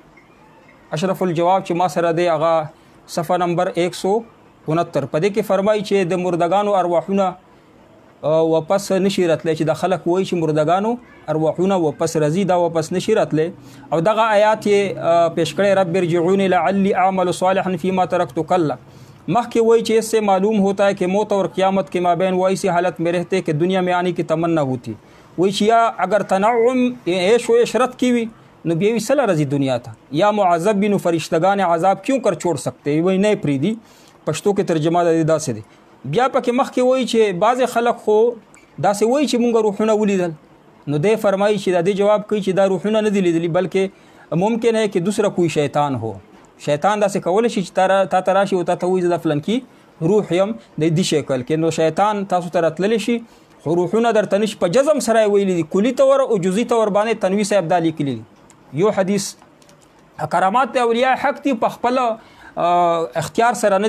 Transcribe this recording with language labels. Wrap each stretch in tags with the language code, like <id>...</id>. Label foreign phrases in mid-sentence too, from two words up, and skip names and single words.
<ps>اشرف الجواب چې ما سره دی هغه صفحه نمبر 169 په دې کې فرمایي چې د مردگانو ارواحونه واپس نشي راتلی، چې د خلک وایي چې مردگانو ارواحونه واپس راځي، دا واپس نشي راتلی. او دغه آیات یې پیش کړی</ps> <ar>رب ارجعونی لعلی اعمل صالحا فيما ترکت کلا.</ar> <ps>مخکې وایي چې</ps> <ur>اس سے معلوم ہوتا ہے کہ موت اور قیامت کے مابین وہ ایسی حالت میں رہتے کہ دنیا میں آنے کی تمنا ہوتی.</ur> <ps>وایي چې یا اگر تنعم عیش و عشرت کی وي نو بیا وی سره راځي دنیا ته، یا معذب بي نو فرشتگان عذاب</ps> <ur>کیوں کر چھوڑ سکتے.</ur> <ps>وایي نه پریدي. پښتو کې ترجمه د داسې دی. بیا پکې مخکې وایي چې بعض خلک خو داسې وایي چې مونږ روحونه ولیدل، نو دی فرمایي چې د دې جواب کوي چې دا روحونه نه دي لیدلي، بلکې</ps> <ur>ممکن ہے کہ دوسرا کوئی شیطان ہو.</ur> <ps>شیطان داسې کولی شي چې تا ته راشي او تا ته وایي زه د فلانکي روح یم د دې شکل کې، نو شیطان تاسو ته راتللی شي. خو روحونه درته نشي په جزم سره یې ویلي دي، کلي طور او جزئي طور باندې تنوي صاحب دا لیکلي دي. یو حدیث کرامات د اولیاء حق دي، په خپل اختیار سره نه دي.</ps>